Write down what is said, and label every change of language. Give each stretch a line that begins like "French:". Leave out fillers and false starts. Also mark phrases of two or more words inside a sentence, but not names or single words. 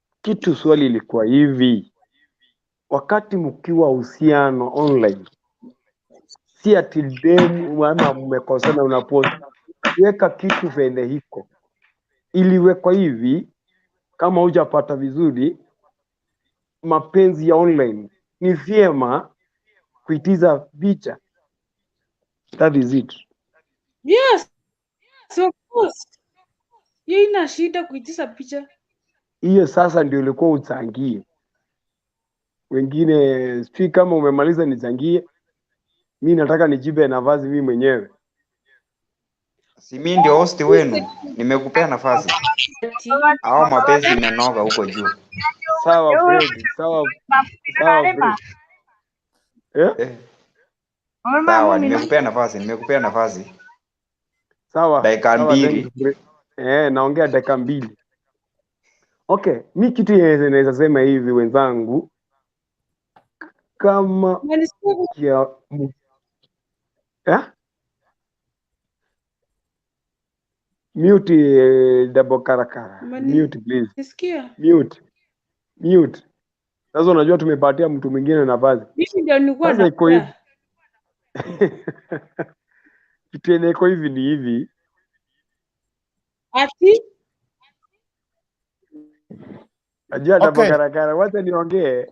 Swahili: kitu swali ilikuwa hivi, wakati mkiwa uhusiano online, si ati demu ama mmekosana unapost, weka kitu vile hiko, iliwekwa hivi. Kama hujapata vizuri mapenzi ya online, ni vyema kuitiza picha.
English: That is it. Yes, of course.
Swahili: Hiyo ina shida kuitisha picha. Hiyo sasa ndio ilikuwa uchangie. Wengine sijui kama umemaliza nichangie. Mimi nataka nijibe nafasi mimi mwenyewe. Si mimi ndio host wenu, nimekupea nafasi. Au mapenzi imenoga huko juu. Sawa Fred, sawa Fred. Sawa, nimekupea nafasi. Sawa. Dakika 2. Naongea dakika 2. Okay, mimi kitu naweza sema hivi wenzangu, kama ya mute double karakara.
English: Mute please.
Swahili: Nisikia? Mute. Sasa unajua tumepatia mtu mwingine nafasi. Mimi ndio nilikuwa na kitu iko hivi ni hivi. Ati? Ajua double karakara, wacha niongee.